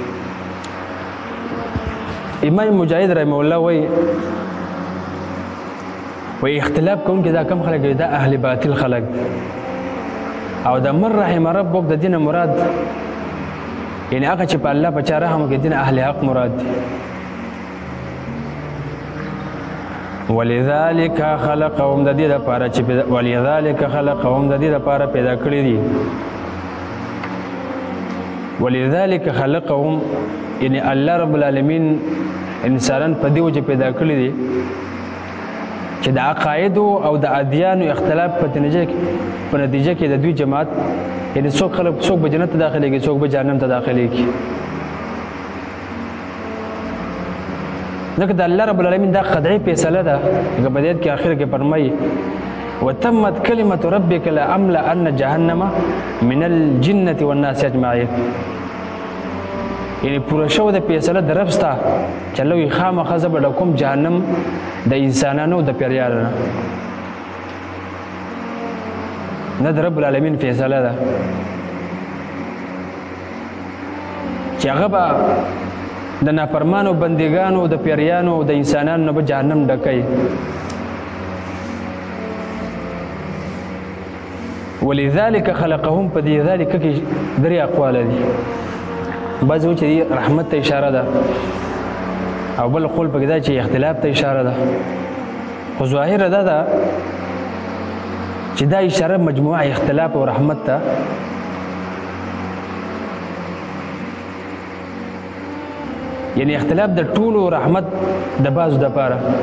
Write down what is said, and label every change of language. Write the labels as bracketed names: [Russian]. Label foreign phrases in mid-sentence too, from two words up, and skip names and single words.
[Pashto] امام مجاهد [Arabic] رحمه الله [Pashto] وایي اختلاف کوونکي دا کم خلک دا اهل باطل خلک او د [Arabic] من رحم ربک [Pashto] د دینه مراد یعنی هغه چې په الله په چا رحم وکړي دین اهل حق مراد دي. [Arabic] ولذلك خلقهم [Pashto] د دې لپاره چې [Arabic] ولذلك خلقهم [Pashto] د دې لپاره پیدا کړی دي. [Arabic] ولذلك خلقهم [Pashto] یعنی [Arabic] الله رب العالمین [Pashto] انسانان په دې وجه پیدا کړی دي چې د عقایدو او د ادیانو اختلاف په نتیجه کې د دوی جماعت یعنی څوک خلک څوک به جنت ته داخلېږي څوک به جهنم ته داخلېږي. ځکه د [Arabic] الله رب العالمین [Pashto] دا قطعي فیصله ده لکه په دې کې آخر کې فرمایي [Arabic] وتمت کلمة ربک لأملأن جهنم من الجنة والناس اجمعین [Pashto] یعنی پوره شو د فیصله د رب ستا چې الله وایي خامخا زه به ډکوم جهنم د انسانانو د پیریانو نه. نه د [Arabic] رب العالمین [Pashto] فیصله ده چې هغه به د نافرمانو بندګانو د پیریانو او د انسانانو نه به جهنم ډکوي. [Arabic] ولذلك خلقهم [Pashto] په دې ذلک کې درې اقوال دي. بعض وایي چې رحمت ته اشاره ده او بل قول پکې دا چې اختلاف ته اشاره ده خو ظاهره دا ده چې دا اشاره مجموعه اختلاف او رحمت ته یعنی اختلاف د ټولو رحمت د بعضو دپاره